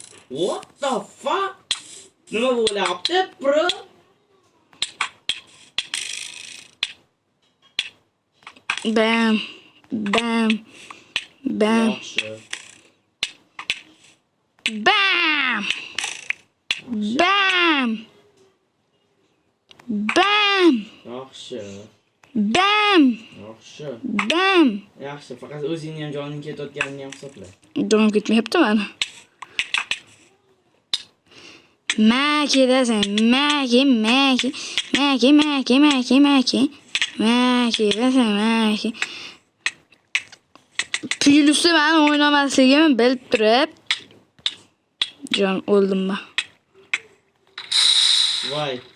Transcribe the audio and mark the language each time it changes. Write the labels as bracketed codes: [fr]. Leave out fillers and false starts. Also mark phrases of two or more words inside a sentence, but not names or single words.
[en] What the fuck? [uz] Nima bo'lyapti, bro? Bam. Bam. Bam. Yaxshi. Bam. Bam. Bam. Yaxshi. Bam. Yaxshi. Bam. Yaxshi, faqat o'zingni ham joning ketayotganini ham hisobla. Jonim ketmayapti mana. Maki desin, maki, maki, maki, maki, maki, maki, maki desin, maki. Plyusda ben oynamasligimni bilib turib, jon o'ldim ben. Voy.